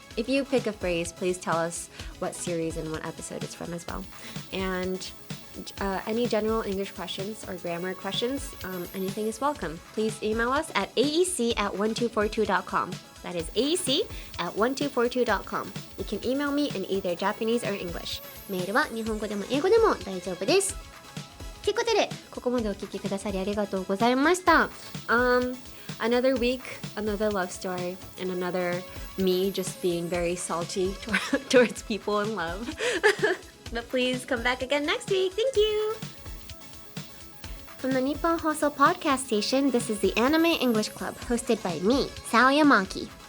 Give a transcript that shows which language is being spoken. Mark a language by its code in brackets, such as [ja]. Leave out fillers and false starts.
[en] If you pick a phrase, please tell us what series and what episode it's from as well. And any general English questions or grammar questions, anything is welcome. Please email us at aec@1242.com. That is aec@1242.com. You can email me in either Japanese or English. [ja] メールは日本語でも英語でも大丈夫です。ということで、ここまでお聞きくださりありがとうございました。 [en] Another week, another love story, and another me just being very salty towards people in love. But please come back again next week. Thank you! From the Nippon Hoso Podcast Station, this is the Anime English Club, hosted by me, Sally Amaki.